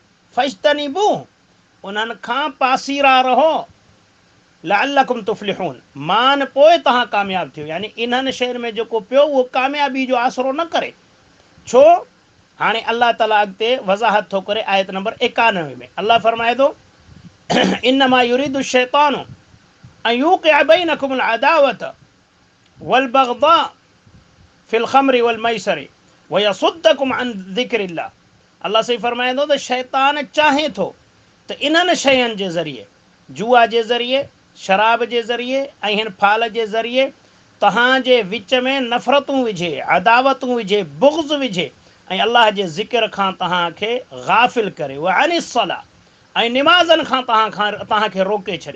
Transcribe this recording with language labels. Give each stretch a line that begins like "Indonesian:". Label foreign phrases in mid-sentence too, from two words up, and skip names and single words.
Sindhi: फज्तनिबू, उन्हनि खां पासीरा रहो।
Arabic: لعلكم تفلحون,
Sindhi: मान पोइ तव्हां कामयाबु थियो, यानी इन्हनि शयुनि में जेको पियो उहो कामयाबी जो आसरो न करे। छो? हाणे अल्लाह ताला अॻिते वज़ाहत थो करे आयत नंबर 91 में। अल्लाह फरमाए थो
Arabic: إنما يريد الشيطان أن يوقع بينكم العداوة والبغضاء في الخمر والميسر ويصدكم عن ذكر الله.
Sindhi: अल्लाह सही फरमाए थो त शैतान चाहे थो त इन्हनि शयुनि जे ज़रिए, जुआ जे ज़रिए, शराब जे ज़रिए ऐं हिन फाल जे ज़रिए तव्हांजे विच में नफ़रतूं विझे, अदावतूं विझे, बुग़्ज़ विझे ऐं अल्लाह जे ज़िक्र खां तव्हांखे गाफ़िल करे,
Arabic: وعن الصلاة,
Sindhi: ऐं निमाज़नि खां तव्हांखे रोके छॾे।